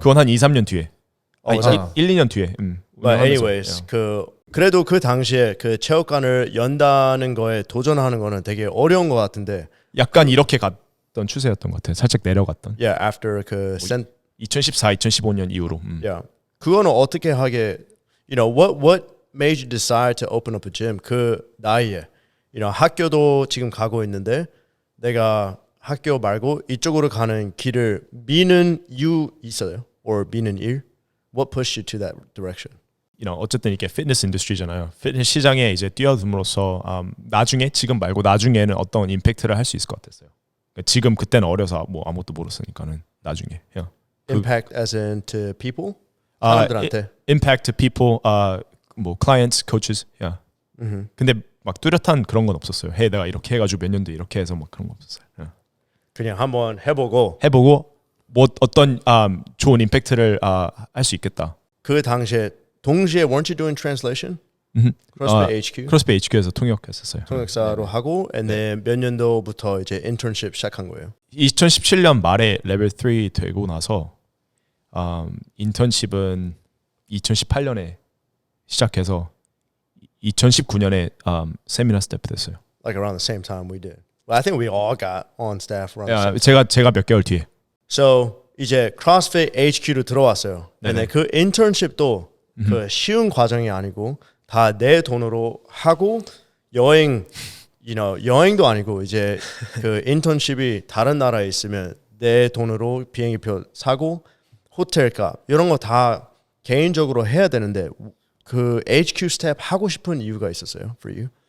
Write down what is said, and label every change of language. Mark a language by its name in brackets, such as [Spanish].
[Korean] 그건 한 2, 3년 뒤에. 맞아. 1, 2년 뒤에. [English] But anyways, [Korean] 그래도 그 당시에 그 체육관을 연다는 거에 도전하는 거는 되게 어려운 것 같은데. 약간 이렇게 갔던 추세였던 것 같아요. 살짝 내려갔던. [English] Yeah, after 그 [Korean] 2014, 2015년 이후로. Yeah. 그거는 어떻게 하게? [English] What made you decide to open up a gym? [Korean] 그 나이에, 학교도 지금 가고 있는데 내가 학교 말고 이쪽으로 가는 길을 미는 이유 있어요? or 미는 일? [English] What pushed you to that direction? [Korean] 어쨌든 이게 피트니스 인더스트리잖아요. 피트니스 시장에 이제 뛰어듦으로써 나중에 지금 말고 나중에는 어떤 임팩트를 할 수 있을 것 같았어요. 그러니까 지금 그때는 어려서 아무것도 모르으니까는 나중에. [English] Impact as in to people? [Korean] 사람들한테. [English] Impact to people, clients, coaches. [Korean] 근데 막 뚜렷한 그런 건 없었어요. 내가 이렇게 해가지고 몇 년도 이렇게 해서 막 그런 거 없었어요. 그냥 한번 해보고 어떤 좋은 임팩트를 할 수 있겠다. 그 당시에 동시에 [English] weren't you doing translation? [Korean] 크로스핏 HQ 크로스핏 HQ에서 통역했었어요. 통역사로 하고, [English] and then [Korean] 몇 년도부터 이제 인턴십 시작한 거예요? 2017년 말에 레벨 3 되고 나서 인턴십은 2018년에 시작해서 2019년에 세미나 스태프 됐어요. [English] Like around the same time we did. Well, I think we all got on staff around the [Korean] 야, [English] same. [Korean] 제가 몇 개월 뒤에. So 이제 CrossFit HQ로 들어왔어요. 근데 그 인턴십도 그 쉬운 과정이 아니고 다 내 돈으로 하고 여행, 여행도 아니고 이제 그 인턴십이 다른 나라에 있으면 내 돈으로 비행기표 사고 호텔값 이런 거 다 개인적으로 해야 되는데 그 HQ 스텝 하고 싶은 이유가 있었어요, [English] for you?